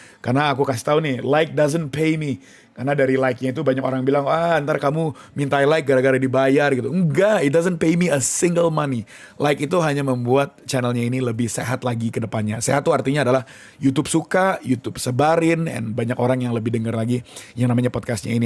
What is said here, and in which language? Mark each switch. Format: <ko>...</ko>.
<id>Karena aku kasih tahu nih,</id> <en>like doesn't pay me.</en> <id>Karena dari like-nya itu banyak orang bilang, ntar kamu minta like gara-gara dibayar gitu. Enggak,</id> <en>it doesn't pay me a single money.</en> <id>Like itu hanya membuat channelnya ini lebih sehat lagi ke depannya. Sehat itu artinya adalah YouTube suka, YouTube sebarin, and banyak orang yang lebih denger lagi yang namanya podcastnya ini.</id>